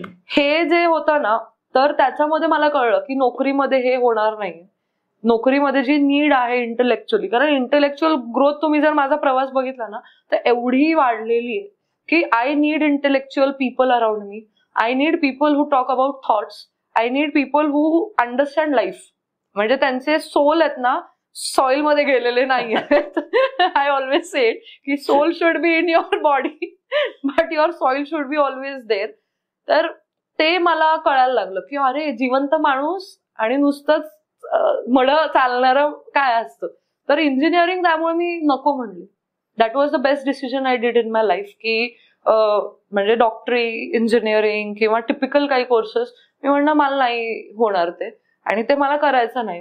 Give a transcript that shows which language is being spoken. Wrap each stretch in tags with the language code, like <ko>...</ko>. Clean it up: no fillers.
<mr>हे जे होतं ना, तर त्याच्यामध्ये मला कळलं की नोकरीमध्ये हे होणार नाही. नोकरीमध्ये जी नीड आहे इंटेलेक्च्युअली, कारण इंटेलेक्च्युअल ग्रोथ तुम्ही जर माझा प्रवास बघितला ना तर एवढी वाढलेली आहे की</mr> <en>I need intellectual people around me. I need people who talk about thoughts. I need people who understand life.</en> <mr>म्हणजे त्यांचे सोल आहेत ना सॉइल मध्ये गेलेले नाही आहेत.</mr> <en>I always say की soul should be in your body but your soil should be always there.</en> <mr>तर ते मला कळायला लागलं की अरे जिवंत माणूस आणि नुसतंच मड चालणारं काय असतं. तर इंजिनिअरिंग त्यामुळे मी नको म्हणले.</mr> <en>that was the best decision I did in my life</en> <mr>की म्हणजे डॉक्टरी, इंजिनिअरिंग किंवा टिपिकल काही कोर्सेस मी म्हणणं मला नाही होणार ते, आणि ते मला करायचं नाही.</mr>